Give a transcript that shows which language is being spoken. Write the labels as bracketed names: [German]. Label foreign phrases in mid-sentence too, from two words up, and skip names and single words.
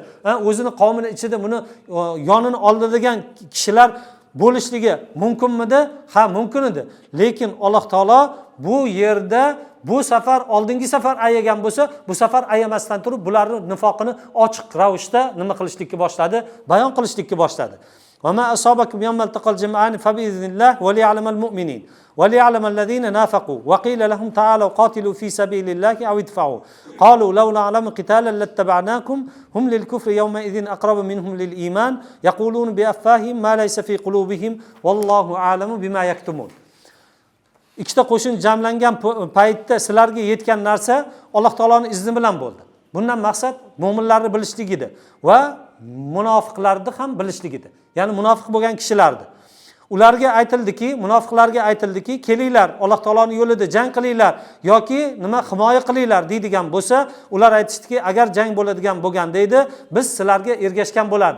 [Uzbek] O'zini qavmini ichida buni yonini oladigan kishilar bo'lishligi mumkinmidi? Ha, mumkin edi. Lekin Alloh taolo bu yerda bu safar oldingi safar ayagan bo'lsa, bu safar ayamasdan turib bularning nifoqini ochiq ravishda nima qilishlikka boshladi? Bayon qilishlikka boshladi. [Arabic] وما أصابكم يوم التقى الجمعان فبإذن الله وليعلم المؤمنين وليعلم الذين نافقوا وقيل لهم تعالوا قاتلوا في سبيل الله أو ادفعوا قالوا لو نعلم قتالا لاتبعناكم هم للكفر يومئذ أقرب منهم للإيمان يقولون بأفواههم ما ليس في قلوبهم والله أعلم بما يكتمون. [Uzbek] Ikkita qo'shin jamlangan paytda sizlarga yetgan narsa Alloh taoloning izni bilan bo'ldi. Bundan maqsad mu'minlarni bilishlik edi va munofiqlarni ham bilishlik edi. Ya'ni munofiq bo'lgan kishilardi. Ularga munofiqlarga aytildiki, kelinglar, Alloh taoloning yo'lida jang qilinglar yoki nima himoya qilinglar deydigan bo'lsa, ular aytishdiki, agar jang bo'ladigan bo'lganda edi, biz sizlarga ergashgan bo'lardik.